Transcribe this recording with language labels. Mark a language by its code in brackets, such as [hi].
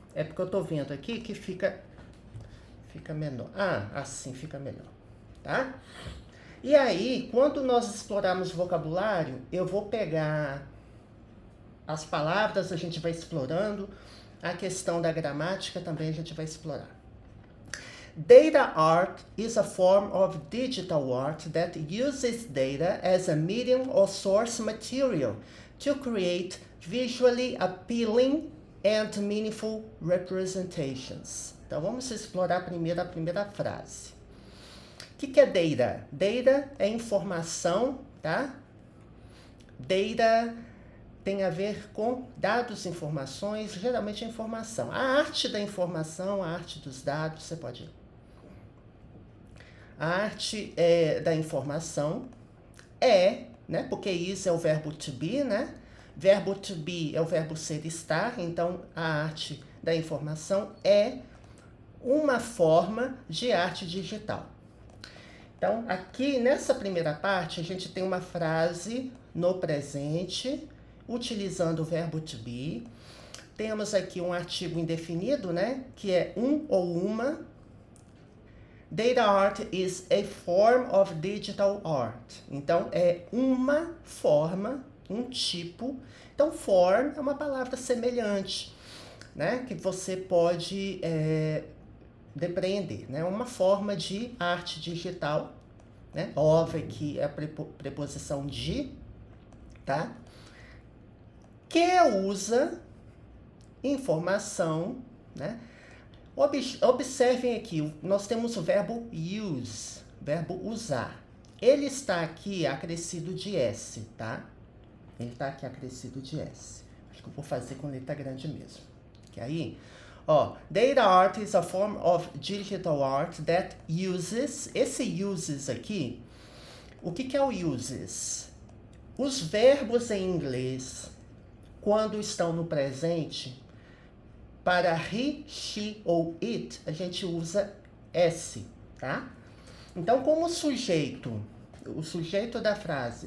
[pt] É porque eu tô vendo aqui que fica menor. Ah, assim fica melhor, tá? E aí, quando nós explorarmos vocabulário, eu vou pegar as palavras, a gente vai explorando. A questão da gramática também a gente vai explorar. [en] Data art is a form of digital art that uses data as a medium or source material to create visually appealing and meaningful representations. [pt] Então vamos explorar primeiro a primeira frase. O que é data? Data é informação, tá? Data tem a ver com dados, informações, geralmente é informação. A arte da informação, a arte dos dados, você pode ir. A arte da informação né? Porque isso é o verbo to be, né? Verbo to be é o verbo ser, estar. Então, a arte da informação é uma forma de arte digital. Então, aqui nessa primeira parte, a gente tem uma frase no presente, utilizando o verbo to be. Temos aqui um artigo indefinido, né? Que é um ou uma. [en] Data art is a form of digital art. [pt] Então, é uma forma, um tipo. Então, form é uma palavra semelhante, né? Que você pode depreender, né? Uma forma de arte digital, né? Óbvio que é a preposição de, tá? Que usa informação, né? Observem aqui, nós temos o verbo use, verbo usar. Ele está aqui acrescido de S, tá? Ele está aqui acrescido de S. Acho que eu vou fazer com letra grande mesmo. Que aí, ó, [en] data art is a form of digital art that uses. [pt] Esse uses aqui, o que é o uses? Os verbos em inglês, quando estão no presente, para he, she ou it, a gente usa S, tá? Então, como o sujeito da frase...